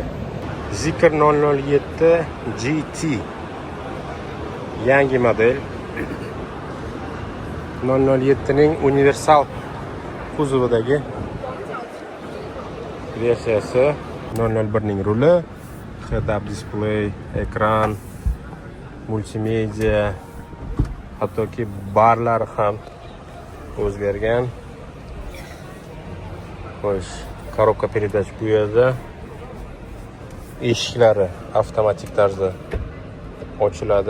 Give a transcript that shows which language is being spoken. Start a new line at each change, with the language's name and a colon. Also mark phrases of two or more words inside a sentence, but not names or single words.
Uzbek: Zikr 007 GT yangi model. 007ning universal kuzovidagi versiyasi. 001ning ruli,
English: head-up display,
Uzbek: ekran, multimedia, hattoki barlar ham o'zgargan. Xo'sh,
Russian: коробка передач
Uzbek: bu yerda. Eshiklari avtomatik tarzda ochiladi.